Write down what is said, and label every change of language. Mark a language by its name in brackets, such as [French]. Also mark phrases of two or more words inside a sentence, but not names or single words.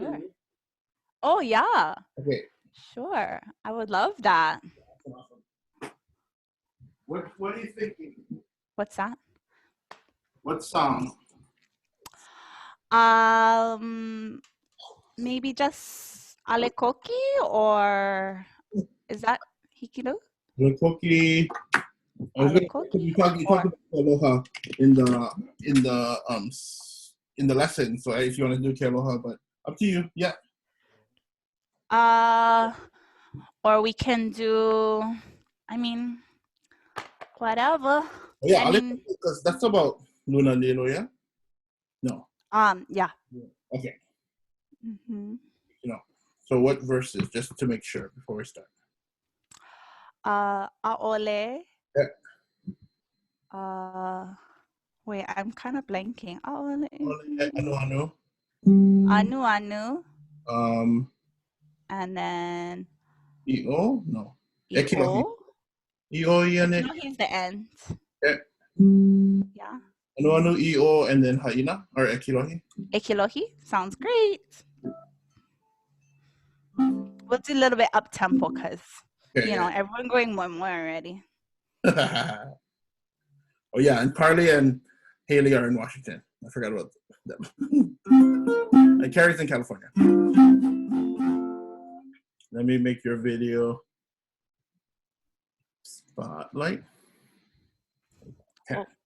[English] sure. Oh, yeah. Okay. Sure. I would love that. Awesome. What are you thinking? What's that? What song? Maybe just ʻAʻa or is that Hikino? ʻAʻA. You talk about aloha in the lesson. So if you want to do aloha, but up to you. Yeah. Or we can do. Whatever. Yeah, because that's about Luna Lilo, yeah? No. Yeah. Okay. So what verses, just to make sure before we start? ʻAʻole. Yeah. Wait, I'm kind of blanking. ʻAʻole. Anu. Anu. And then. I'o? No. I'o. I'o No, he's the end. Yeah. Anu, I'o, and then haina or ekilohi. Ekilohi sounds great. We'll do a little bit up tempo because everyone going more already. Oh yeah, and Carly and Haley are in Washington. I forgot about them. And Carrie's in California. Let me make your video spotlight. Okay.